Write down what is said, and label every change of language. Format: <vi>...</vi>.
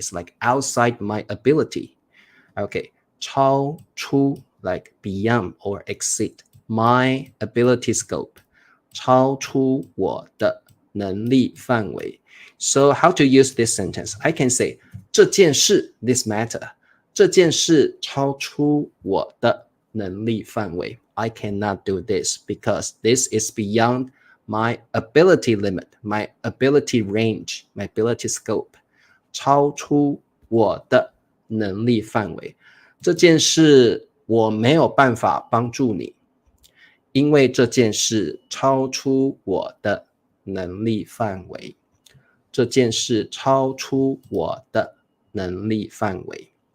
<en>It's like outside my ability. Okay, 超出 like beyond or exceed my ability scope.</en> <zh>超出我的能力范围.</zh> <en>So how to use this sentence? I can say 这件事 this matter.</en> <zh>这件事超出我的能力范围.</zh> <en>I cannot do this because this is beyond my ability limit, my ability range, my ability scope.</en> <zh>超出我的能力范围. 这件事我没有办法帮助你，因为这件事超出我的能力范围。这件事超出我的能力范围。</zh>